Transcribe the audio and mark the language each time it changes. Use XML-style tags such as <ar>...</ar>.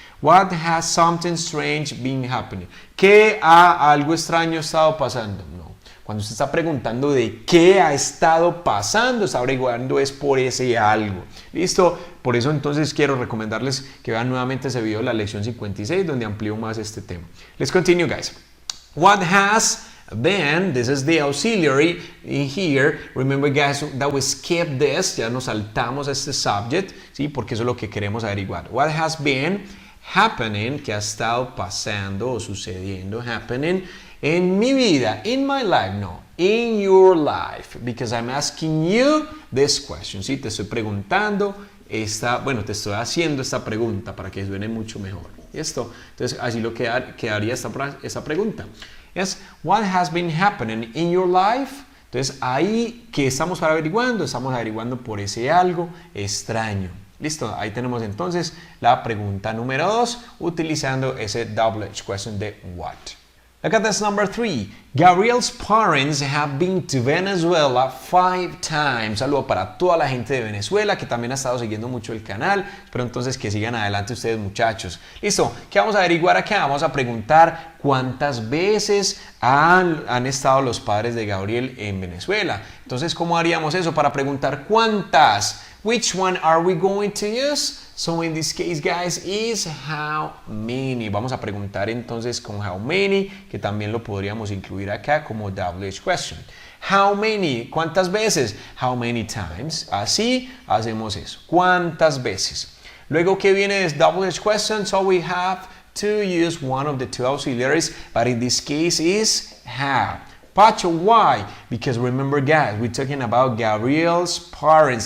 <en>What has something strange been happening?</en> <es>¿Qué algo extraño ha estado pasando? No. Cuando usted está preguntando de qué ha estado pasando, está averiguando es por ese algo. ¿Listo? Por eso entonces quiero recomendarles que vean nuevamente ese video de la lección 56 donde amplío más este tema.</es> <en>Let's continue, guys. What has been, this is the auxiliary in here. Remember, guys, that we skipped this.</en> <es>Ya nos saltamos este subject, ¿sí? Porque eso es lo que queremos averiguar.</es> <en>What has been happening,</en> <es>que ha estado pasando o sucediendo, happening in mi vida,</es> <en>in my life, no, in your life, because I'm asking you this question,</en> <es>¿sí? Te estoy preguntando bueno, te estoy haciendo esta pregunta para que suene mucho mejor. ¿Listo? Entonces, así lo quedaría esta pregunta.</es> <en>Yes, what has been happening in your life?</en> <es>Entonces, ahí, ¿qué estamos averiguando? Estamos averiguando por ese algo extraño. Listo, ahí tenemos entonces la pregunta número 2 utilizando ese double H question de what.</es> <en>Look at this number 3. Gabriel's parents have been to Venezuela 5 times.</en> <es>Saludo para toda la gente de Venezuela que también ha estado siguiendo mucho el canal. Espero entonces que sigan adelante ustedes, muchachos. Listo, ¿qué vamos a averiguar acá? Vamos a preguntar cuántas veces han estado los padres de Gabriel en Venezuela. Entonces, ¿cómo haríamos eso para preguntar cuántas?</es> <en>Which one are we going to use? So in this case, guys, is how many.</en> <es>Vamos a preguntar entonces con how many, que también lo podríamos incluir acá como double H question.</es> <en>How many?</en> <es>¿Cuántas veces?</es> <en>How many times?</en> <es>Así hacemos eso. ¿Cuántas veces? Luego, ¿qué viene de double H question?</es> <en>So we have to use one of the two auxiliaries, but in this case is how. Pacho, why? Because remember, guys, we're talking about Gabriel's parents.</en>